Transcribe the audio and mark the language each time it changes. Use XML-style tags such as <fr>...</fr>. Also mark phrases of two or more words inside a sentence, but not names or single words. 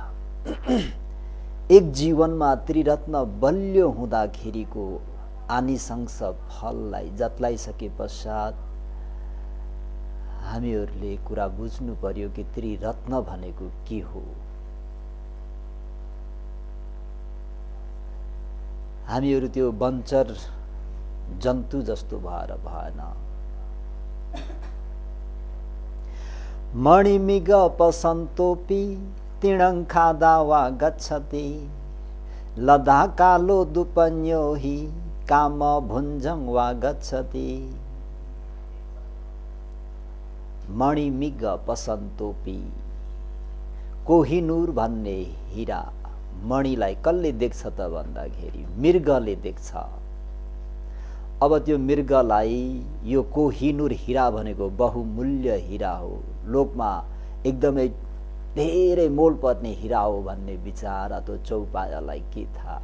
<ne>एक जीवनमा त्रिरत्न बलियो हुँदाखेरिको आनिशंस फललाई जतलाइसके पश्चात हामीहरूले कुरा बुझ्नु पर्यो कि त्रिरत्न भनेको के हो। हामीहरू त्यो बन्चर जन्तु जस्तो भएर भएन।</ne> <pi>मणिमिग पसन्तोपि तिणङ्खादा वा गच्छति लदा कालो दुपन्यो हि काम भुञ्जङ वा गच्छति। मणिमिग पसन्तोपि,</pi> <ne>कोहिनूर भन्ने हीरा मणिलाई कसले देख्छ त भन्दाखेरि मृगले देख्छ। अब त्यो मृगलाई यो कोहिनूर हीरा भनेको बहुमूल्य हीरा हो, लोकमा एकदमै धेरै मोल पर्ने हीरा हो भन्ने विचार त्यो चौपायालाई के थाहा।</ne>